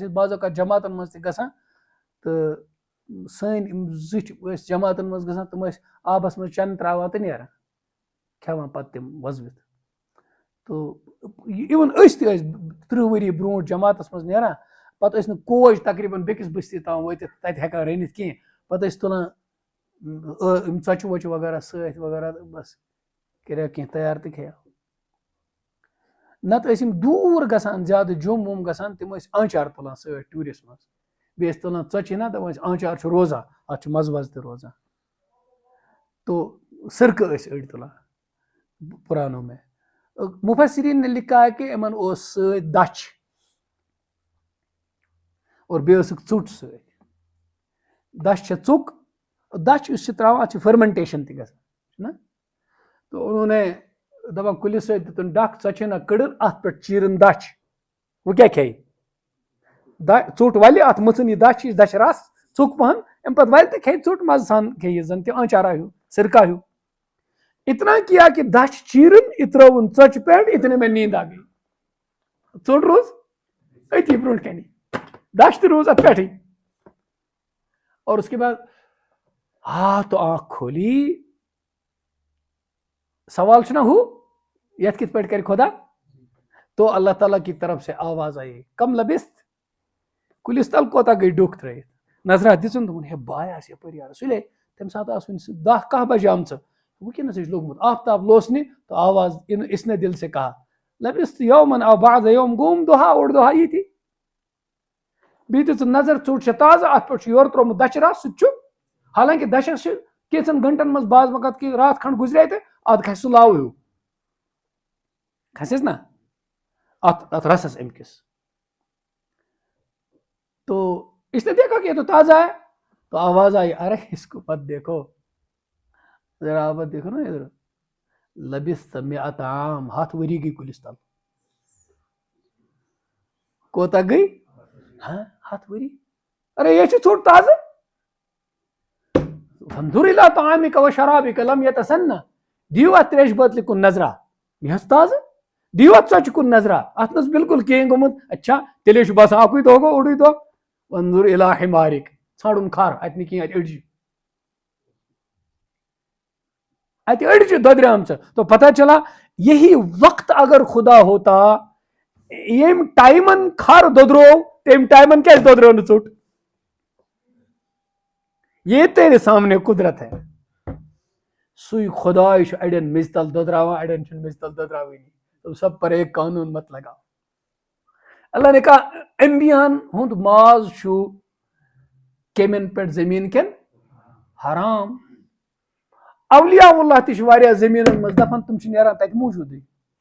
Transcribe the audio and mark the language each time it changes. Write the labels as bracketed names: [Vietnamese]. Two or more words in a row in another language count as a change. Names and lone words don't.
[Kashmiri] ٲسۍ بعض اوقات جماعتن منٛز تہِ گژھان تہٕ سٲنۍ یِم زٕٹھۍ ٲسۍ جماعتن منٛز گژھان تِم ٲسۍ آبس منٛز چنہٕ تراوان تہٕ نیران کھٮ۪وان پتہٕ تِم وۄزوِتھ تو اِوٕن أسۍ تہِ ٲسۍ 30 ؤری برونٛٹھ جماعتس منٛز نیران پتہٕ ٲسۍ نہٕ کوچ تقریٖباً بیٚکِس بٔستی تام وٲتِتھ تَتہِ ہٮ۪کان رٔنِتھ کینٛہہ پتہٕ ٲسۍ تُلان یِم ژۄچہِ وۄچہِ وغیرہ سۭتۍ وغیرہ بس کٔرِو کینٛہہ تیار تہٕ کھیٚیو. نتہٕ ٲسۍ یِم دوٗر گژھان زیادٕ جوٚم ووٚم گژھان تِم ٲسۍ آنچار تُلان سۭتۍ ٹوٗرِس منٛز بیٚیہِ ٲسۍ تُلان ژۄچہِ نا دَپان ٲسۍ آنچار چھُ روزان اَتھ چھُ مزٕ وزٕ تہِ روزان. تو سِرکہٕ ٲسۍ أڑۍ تُلان [Urdu] پُرانو میں. مُفسریٖن نے لکھا ہے کہ [Kashmiri] یِمن اوس سۭتۍ دچھ اور بیٚیہِ ٲسٕکھ ژوٚٹ سۭتۍ. دچھ چھےٚ ژوٚک دچھ یُس چھِ تراوان اَتھ چھِ فرمنٹیشن تہِ گژھان چھُنہ. [Urdu] تو انہوں نے [Kashmiri] دپان کُلِس سۭتۍ دِتُن ڈکھ ژۄچہِ ہنا کٔڑٕن اَتھ پٮ۪ٹھ چیٖرٕن دچھ وۄنۍ کیاہ کھیٚیہِ ژوٚٹ وَلہِ اَتھ مٕژٕن یہِ دچھ یہِ دچھِ رس ژوٚک پہن اَمہِ پتہٕ وَلہِ تہٕ کھیٚیہِ ژوٚٹ مزٕ سان کھیٚیہِ زن تہِ آنچارا ہیوٗ سِرکا ہیوٗ. [Urdu] اتنا کیا کہ [Kashmiri] دچھ چیٖرٕن یہِ ترٲوُن ژۄچہِ پٮ۪ٹھ [Urdu] اتنے میں نیٖند آ گئی. [Kashmiri] ژوٚٹ روٗز أتی برونٛٹھ کَنی دچھ تہِ روٗز اَتھ پٮ۪ٹھٕے. [Urdu] اور اس کے بعد تو آنکھ کھولی [Kashmiri] سوال چھُنہ ہُہ یتھ کِتھ پٲٹھۍ کرِ خدا. [Urdu] تو اللہ تعالیٰ کی طرف سے آواز آئی [Arabic] کم لبست [Kashmiri] کُلِس تل کوتاہ گٔے ڈوٚکھ ترٲیِتھ نظرا دِژٕن دوٚپُن ہے باے آسہِ یپٲرۍ یارٕ سُلے تمہِ ساتہٕ آسہٕ وُنہِ 10-11 بجے آمژٕ وٕنکیٚنس چھُ لوٚگمُت آفتاب لوسنہِ [Urdu] تو آواز اس نے دل سے کہا [Arabic] لبست یومن او بعض یوم [Kashmiri] گوٚم دۄہا اوٚڑ دۄہا ییٚتی. بیٚیہِ دِژٕن نظر ژوٚٹ چھےٚ تازٕ اَتھ پٮ۪ٹھ چھُ یورٕ ترومُت دچھِ رس سُہ تہِ چھُ حالانکہِ دچھس چھِ کینٛژن گنٹن منٛز بعض وقت کہِ رات کھنڈ گُزرے تہٕ اتھ کھسہِ سُہ لاوٕ ہیوٗ کھسٮ۪س نا اتھ رسس امہِ کِس. [Urdu] تو اس نے دیکھا کہ یہ تو تازہ ہے تو آواز آئی ارے اس کو مت دیکھو ذرا مت دیکھو نا ادھر [Arabic] لبست مئات عام [Kashmiri] 100 ؤری گٔے کُلِس تل. کوتاہ گٔے 100 ؤری. ارے یہ چھِ ژوٚٹ تازٕ. [Arabic] فانظر الى طعامك وشرابك لم يتسنى [Kashmiri] دِیِو اتھ تریشہِ بٲتلہِ کُن نظرا یہِ حظ تازٕ دِیِو اتھ ژۄچہِ کُن نظرا اتھ نس بالکل کہیٖنۍ گوٚمُت اچھا تیٚلے چھُ باسان اکُے دۄہ گوٚو اوٚڑُے دۄہ. [Arabic] فانظر الى حمارك [Kashmiri] ژھانڈُن کھر اتہِ نہٕ کینٛہہ اتہِ أڑجہِ اتہِ أڑجہِ دۄدریمژٕ. [Urdu] تو پتہ چلا یہی وقت اگر خدا ہوتا [Kashmiri] ییٚمۍ ٹایمن کھر دۄدرو تمہِ ٹایمن کیازِ دۄدریو نہٕ ژوٚٹ. [Urdu] یہ تیرے سامنے قدرت ہے. [Kashmiri] سُے خداے چھُ اڑٮ۪ن میٚژِ تل دۄدراوان اڑٮ۪ن چھُنہٕ میٚژِ تل دۄدراوٲنی. [Urdu] تم سب پر ایک قانون مت لگاؤ. اللہ نے کہا [Kashmiri] انبیاہن ہُنٛد ماز چھُ کیمٮ۪ن پٮ۪ٹھ زٔمیٖن کٮ۪ن حرام. اولیاء اللہ تہِ چھِ واریاہ زٔمیٖنن منٛز دپان تِم چھِ نیران تتہِ موٗجوٗدٕے